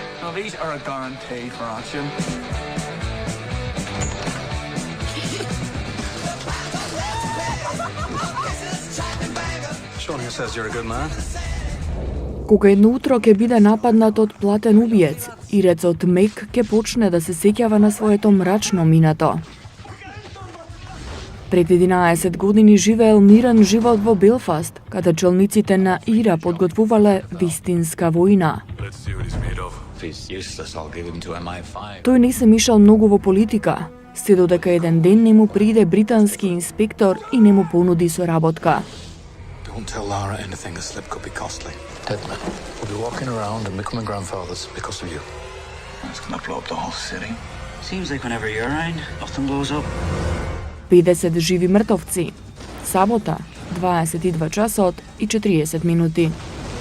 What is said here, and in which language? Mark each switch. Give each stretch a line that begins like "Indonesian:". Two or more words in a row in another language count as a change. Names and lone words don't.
English: Well, these are a guarantee for action. Showing who says you're a good man.
Macedonian: Кога едно утро ќе биде нападнат од платен убиец, ирецот Мек ќе почне да се сеќава на своето мрачно минато. Пред 11 години живеел мирен живот во Белфаст, каде челниците на ИРА подготвувале вистинска војна. Тој не се мишал многу во политика, се додека еден ден не му приде британски инспектор и не му понуди соработка.
English: Don't tell Lara anything. A slip could be costly. Deadly. We'll be walking around and becoming grandfathers because of you. It's gonna blow up the whole city. Seems like whenever you're around, nothing blows up.
Macedonian: 50 живи мртовци. Сабота, 22 часот и 40 минути.